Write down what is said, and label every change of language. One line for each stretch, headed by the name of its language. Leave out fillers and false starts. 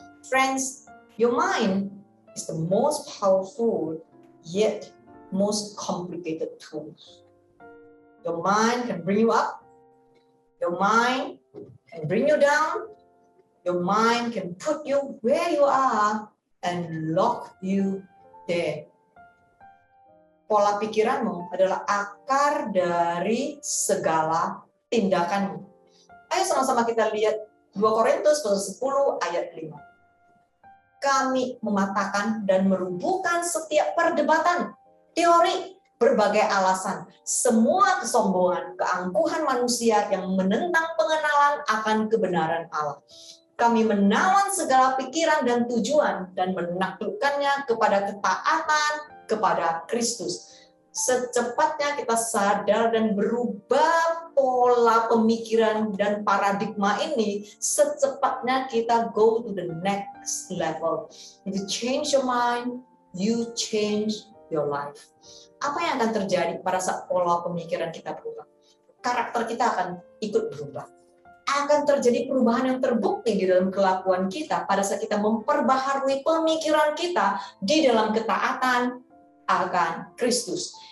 English: Friends, your mind is the most powerful yet most complicated tool. Your mind can bring you up. Your mind can bring you down. Your mind can put you where you are and lock you there.
Indonesian: Pola pikiranmu adalah akar dari segala tindakanmu. Ayo sama-sama kita lihat 2 Korintus pasal 10 ayat 5. Kami mematahkan dan merubuhkan setiap perdebatan, teori, berbagai alasan, semua kesombongan, keangkuhan manusia yang menentang pengenalan akan kebenaran Allah. Kami menawan segala pikiran dan tujuan dan menaklukkannya kepada ketaatan kepada Kristus. Secepatnya kita sadar dan berubah pola pemikiran dan paradigma ini, secepatnya kita
English: go to the next level. If you change your mind, you change your life.
Indonesian: Apa yang akan terjadi pada saat pola pemikiran kita berubah? Karakter kita akan ikut berubah. Akan terjadi perubahan yang terbukti di dalam kelakuan kita pada saat kita memperbaharui pemikiran kita di dalam ketaatan akan Kristus.